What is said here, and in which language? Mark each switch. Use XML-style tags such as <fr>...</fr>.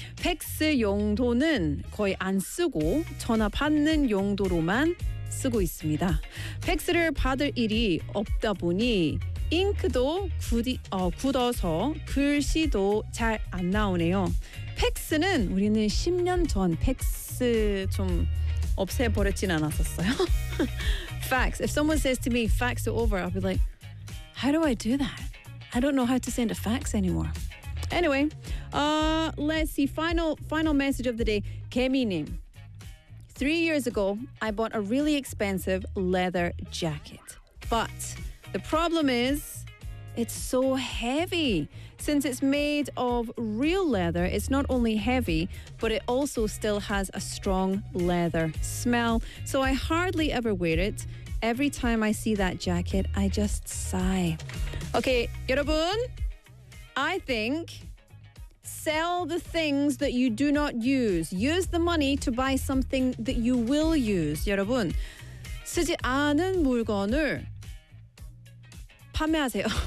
<ko>팩스 용도는 거의 안 쓰고 전화 받는 용도로만 쓰고 있습니다. 팩스를 받을 일이 없다 보니 잉크도 굳어서 글씨도 잘 안 나오네요. 팩스는 우리는 10년 전 팩스 좀 없애버렸진 않았었어요.</ko> <en>Fax. If someone says to me, fax it over, I'll be like, how do I do that? I don't know how to send a fax anymore. Anyway, let's see. Final message of the day. 개미님. 3 years ago, I bought a really expensive leather jacket. But the problem is, it's so heavy. Since it's made of real leather, it's not only heavy, but it also still has a strong leather smell. So I hardly ever wear it. Every time I see that jacket, I just sigh. Okay, 여러분, I think sell the things that you do not use. Use the money to buy something that you will use.</en> <ko>여러분, 쓰지 않은 물건을 판매하세요.</ko>